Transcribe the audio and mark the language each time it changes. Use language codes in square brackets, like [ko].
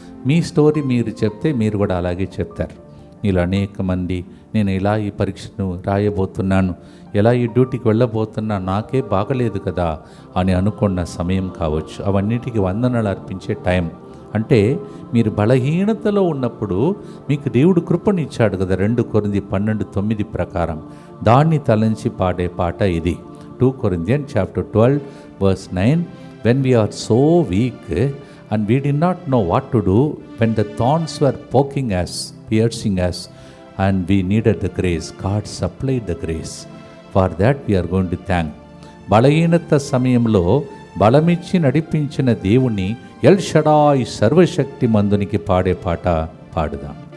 [te] మీ story మీరు చెప్తే మీరు కూడా అలాగే చెప్తారు. ఇలా అనేక మంది నేను ఇలా ఈ పరీక్షను రాయబోతున్నాను, ఎలా ఈ డ్యూటీకి వెళ్ళబోతున్నా, నాకే బాగలేదు కదా అని అనుకున్న సమయం కావచ్చు. అవన్నిటికీ వందనాలు అర్పించే టైం. అంటే మీరు బలహీనతలో ఉన్నప్పుడు మీకు దేవుడు కృపనిచ్చాడు కదా. 2 కొరింథీ 12:9 ప్రకారం దాన్ని తలంచి పాడే పాట ఇది. [en] 2 Corinthians chapter 12 verse 9, when we are so weak and we did not know what to do, when the thorns were poking us, piercing us, and we needed the grace, God supplied the grace. For that we are going to thank. [te] బలహీనత సమయంలో బలమిచ్చి నడిపించిన దేవుణ్ణి L Shaddai సర్వశక్తి మందునికి పాడే పాట పాడుదాం.